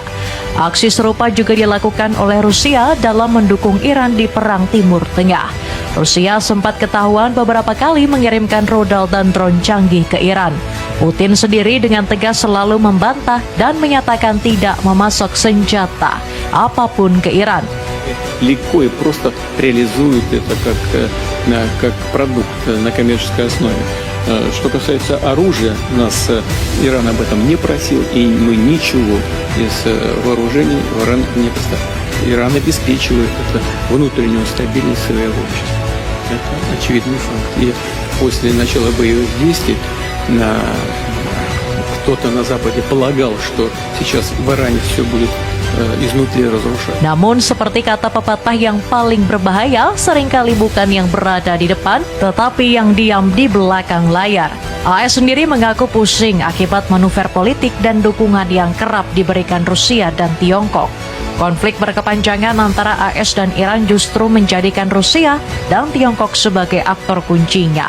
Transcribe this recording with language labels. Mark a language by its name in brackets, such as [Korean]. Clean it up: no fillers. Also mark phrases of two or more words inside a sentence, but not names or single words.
[Indonesian] Aksi serupa juga dilakukan oleh Rusia dalam mendukung Iran di Perang Timur Tengah. Rusia sempat ketahuan beberapa kali mengirimkan rudal dan drone canggih ke Iran. Putin sendiri dengan tegas selalu membantah dan menyatakan tidak memasok senjata apapun ke Iran. [Russian] Легко и просто реализуют это как продукт на коммерческой основе. Что касается оружия, нас Иран об этом не просил, и мы ничего из вооружений в Иран не поставим. Иран обеспечивает это внутреннюю стабильность своего общества. Это очевидный факт. И после начала боевых действий кто-то на Западе полагал, что сейчас в Иране все будет iznutri разрушать. [Indonesian] Namun seperti kata pepatah, yang paling berbahaya seringkali bukan yang berada di depan, tetapi yang diam di belakang layar. AS sendiri mengaku pusing akibat manuver politik dan dukungan yang kerap diberikan Rusia dan Tiongkok. Konflik berkepanjangan antara AS dan Iran justru menjadikan Rusia dan Tiongkok sebagai aktor kuncinya.